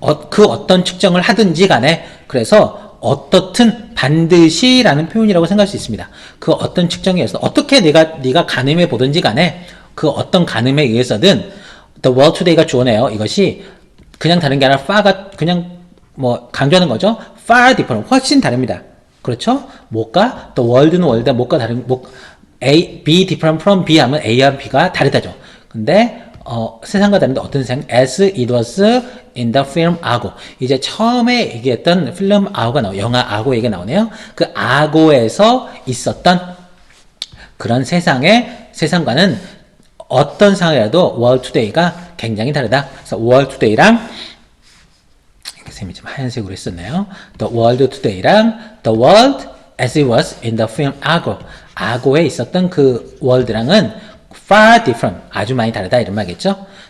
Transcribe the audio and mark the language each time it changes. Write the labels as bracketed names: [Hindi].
[Korean] 그 어떤 측정을 하든지 간에 그래서 어떻든 반드시 라는 표현이라고 생각할 수 있습니다. 그 어떤 측정에 의해서 어떻게 네가 가늠해 보든지 간에 그 어떤 가늠에 의해서든 [English] The world today [Korean] 가 주어네요. 이것이 그냥 다른 게 아니라 far가 그냥 뭐 강조하는 거죠. [English] far different [Korean] 훨씬 다릅니다. 그렇죠? 뭐가 the world는 world다 뭐가 다른 [English] A, B different from B [Korean] 하면 A와 B가 다르다죠. 근데 세상과 다른데 어떤 세상? [English] As it was in the film Argo. [Korean] 이제 처음에 얘기했던 필름 아고가 영화 아고 얘기가 나오네요. 그 아고에서 있었던 그런 세상과는 어떤 상황이라도 [English] World Today [Korean] 가 굉장히 다르다. 그래서 World Today랑 쌤이 좀 하얀색으로 했었네요. [English] The world today랑 the world as it was in the film Argo. [Korean] 아고에 있었던 그 world랑은 [English] far different. [Korean] 아주 많이 다르다 이런 말이겠죠.